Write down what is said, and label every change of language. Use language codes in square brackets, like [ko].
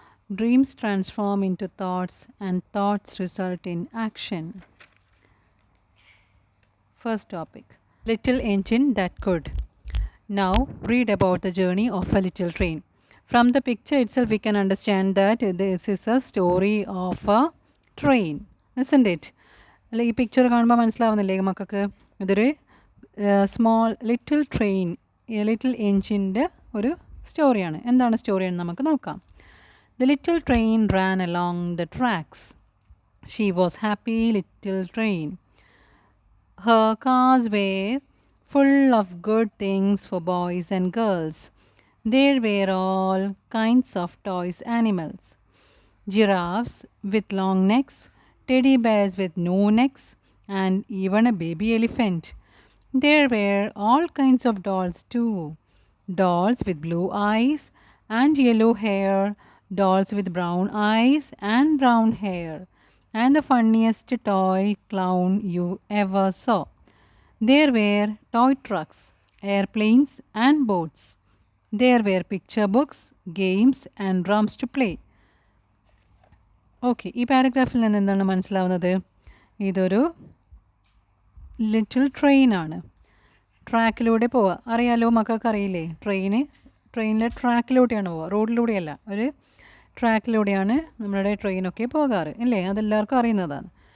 [en] Dreams transform into thoughts and thoughts result in action. First topic, Little Engine That Could. Now read about the journey of a little train. From the picture itself we can understand that this is a story of a train, isn't it? [ml] ഈ picture കാണുമ്പോൾ മനസ്സിലാവുന്നില്ലേ മക്കൾക്ക് ഇതൊരു small little train little എൻജിൻ്റെ ഒരു സ്റ്റോറിയാണ്. എന്താണ് സ്റ്റോറിയെന്ന് നമുക്ക് നോക്കാം. [en] The little train ran along the tracks. She was happy little train. Her cars were full of good things for boys and girls. There were all kinds of toys animals. Giraffes with long necks, teddy bears with no necks, and even a baby elephant. There were all kinds of dolls too. Dolls with blue eyes and yellow hair, dolls with brown eyes and brown hair, and the funniest toy clown you ever saw. There were toy trucks, airplanes and boats. There were picture books, games and drums to play. [ml] Okay, ഈ പാരഗ്രാഫിൽ നിന്ന് എന്താണ് മനസ്സിലാവുന്നത്? ഇതൊരു little ട്രെയിനാണ്. ട്രാക്കിലൂടെ പോവുക. അറിയാലോ, മക്കൾക്ക് അറിയില്ലേ? ട്രെയിനിലെ ട്രാക്കിലൂടെയാണ് പോവുക, റോഡിലൂടെയല്ല. ഒരു ട്രാക്കിലൂടെയാണ് നമ്മുടെ ട്രെയിനൊക്കെ പോകാറ്, അല്ലേ? അതെല്ലാവർക്കും അറിയുന്നതാണ്.